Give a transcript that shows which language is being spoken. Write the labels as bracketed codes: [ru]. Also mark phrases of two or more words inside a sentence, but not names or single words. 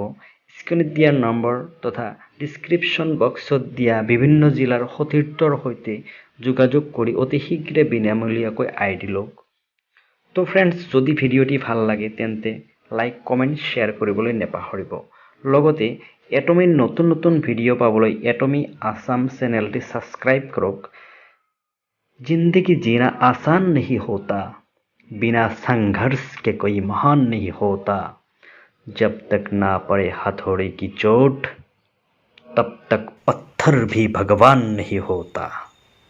[as] স্ক্ৰীনত দিয়া নম্বৰ তথা ডিছক্ৰিপশ্যন বক্সত দিয়া বিভিন্ন জিলাৰ সতীৰ্থৰ সৈতে যোগাযোগ কৰি অতি শীঘ্ৰে বিনামূলীয়াকৈ আইডি লওক। তো ফ্ৰেণ্ডছ, যদি ভিডিঅ'টি ভাল লাগে তেন্তে লাইক, কমেণ্ট, শ্বেয়াৰ কৰিবলৈ নাপাহৰিব। লগতে এটমিৰ নতুন নতুন ভিডিঅ' পাবলৈ এটমি আছাম চেনেলটি ছাবস্ক্ৰাইব কৰক। [hi] जिंदगी जीना आसान नहीं होता, बिना संघर्ष के कोई महान नहीं होता। जब तक ना पड़े हथौड़े की चोट तब तक पत्थर भी भगवान नहीं होता।